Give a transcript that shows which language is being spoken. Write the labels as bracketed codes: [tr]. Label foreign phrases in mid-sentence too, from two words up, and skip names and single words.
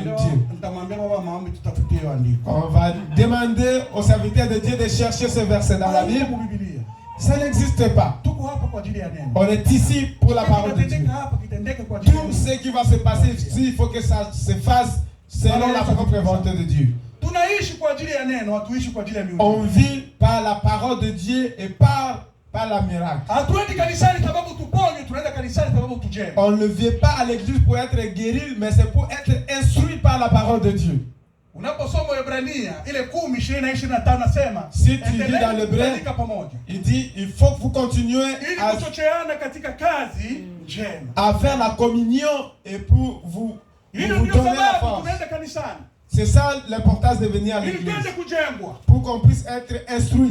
[fr] On va demander aux serviteurs de Dieu de chercher ce verset dans la Bible. Ça n'existe pas. On est ici pour la parole de Dieu. Tout ce qui va se passer ici, il faut que ça se fasse selon la propre volonté de Dieu. [sw] Tunaishi kwa ajili ya neno, hatuishi kwa ajili ya miujiza. [fr] On vit par la parole de Dieu et par la miracle. [sw] Hatuendi kanisani sababu tuponywe, tunaenda kanisani sababu tujenge. [fr] On ne vient pas à l'église pour être guéri, mais c'est pour être instruit par la parole de Dieu. [sw] Unaposoma Waebrania ile 10:20-25 nasema, [fr] si tu lis dans l'hébreu, il dit il faut que vous continuez à faire la communion et pour vous donner la force. C'est ça l'importance de venir à l'église, pour qu'on puisse être instruit.